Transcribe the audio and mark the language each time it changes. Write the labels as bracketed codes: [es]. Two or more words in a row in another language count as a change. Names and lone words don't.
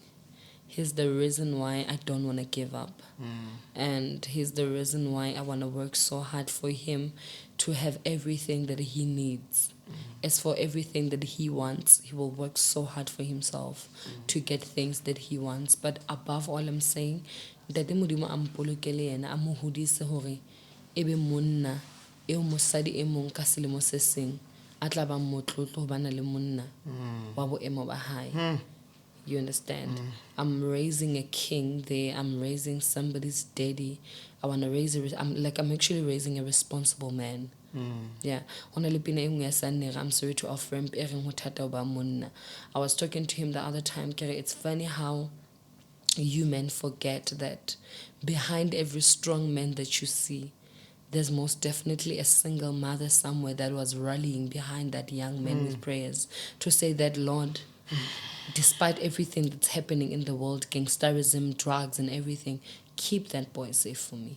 [en] He's the reason why I don't want to give up. And he's the reason why I want to work so hard for him to have everything that he needs. As for everything that he wants, he will work so hard for himself to get things that he wants. But above all, I'm saying, [st] Ntate Modimo ampolokele yena amohodise hore ebe monna eo mosadi e mong ka selemo se seng a tla ba motlotlo bana le monna wa boemo ba hae. [en] You understand? I'm raising a king there. I'm raising somebody's daddy. I want to raise I'm actually raising a responsible man. Yeah. [st] Ona le pina e nngwe ya Sannere, [en] I'm sorry to offer him [st] e reng ho thata ho ba monna. [en] I was talking to him the other time, kere, it's funny how you men forget that behind every strong man that you see, there's most definitely a single mother somewhere that was rallying behind that young man with prayers to say that, Lord, despite everything that's happening in the world, gangsterism, drugs and everything, keep that boy safe for me.